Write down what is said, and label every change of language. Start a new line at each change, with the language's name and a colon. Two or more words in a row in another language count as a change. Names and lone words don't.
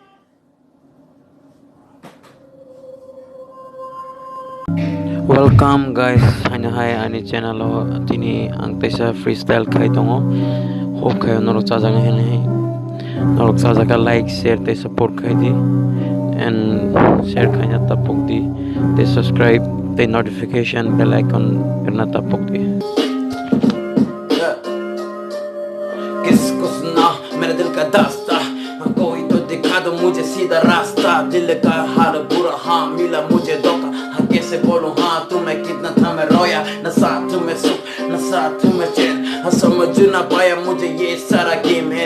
English: Welcome guys,
Kok Borok: hanya hai ani channel ho tini ang tesa freestyle khai tongo ho khai norok chaja nga hen hai norok chaja ka
English: like share
Kok Borok: te support khai di
English: and share
Kok Borok: khai na tapok di te subscribe te
English: notification bell icon
Kok Borok: karna tapok di।
Hindi: किसको सुना मेरे दिल का दास्ता, कोई तो दिखा दो मुझे सीधा रास्ता। दिल का हाल बुरा, हाँ मिला मुझे धोखा, हाँ कैसे बोलूं हाँ तुम्हें कितना था मैं रोया। न साथ में सुख न साथ में चैन, हाँ समझ ना पाया मुझे ये सारा गेम है।